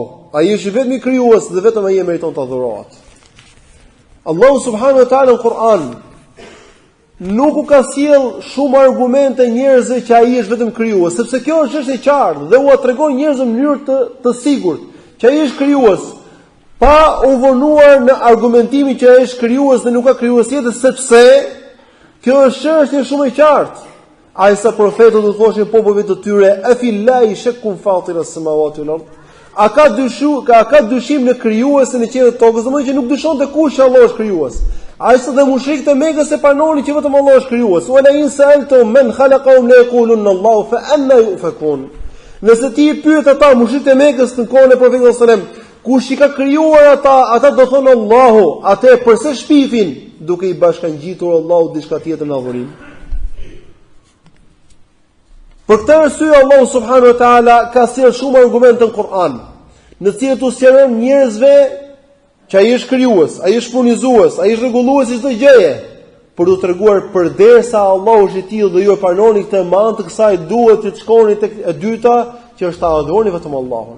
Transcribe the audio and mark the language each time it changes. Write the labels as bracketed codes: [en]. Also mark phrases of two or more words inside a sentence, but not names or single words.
[sq] Ai është vetëm i krijues dhe vetëm ai e meriton të adhurohet. Allahu [ar] سبحانه وتعالى [sq] në Kur'an nuk u ka sjell shumë argumente njerëzve që ai është vetëm krijues, sepse kjo është çështje e qartë dhe u tregon njerëzve në mënyrë të sigurt që ai është krijues, pa u vonuar në argumentimin që ai është krijues dhe nuk ka krijues tjetër, sepse kjo është çështje shumë e qartë. Ai sa profetët do të thoshin popujve të tyre, [ar] "أفي الله شك فاطر السماوات والأرض." [sq] A ka dyshim në krijuesin e qiellit dhe tokës, domethënë që nuk dyshon te kush Allah është krijues. Ai sa dhe mushrikët e Mekës e panonin që vetëm Allah është krijues. [ar] ولئن سألتهم من خلقهم ليقولن الله فأنى يؤفكون. [sq] Nëse ti i pyet ata mushrikët e Mekës në kohën e profetit [ar] صلى الله عليه وسلم, [sq] kush i ka krijuar ata do thonë Allahu. Atë pse shpifin duke i bashkangjitur Allahu diçka tjetër në adhurim? Për këtë arsye Allahu [ar] سبحانه وتعالى [sq] ka sjellë shumë argumente në Kur'an, në të cilët u sqaron njerëzve që ai është krijues, ai është furnizues, ai është rregullues i çdo gjëje, për t'u treguar përderisa Allahu është i tillë dhe ju e pranoni këtë me anë të kësaj duhet të shkoni tek e dyta, që është ta adhuroni vetëm Allahun.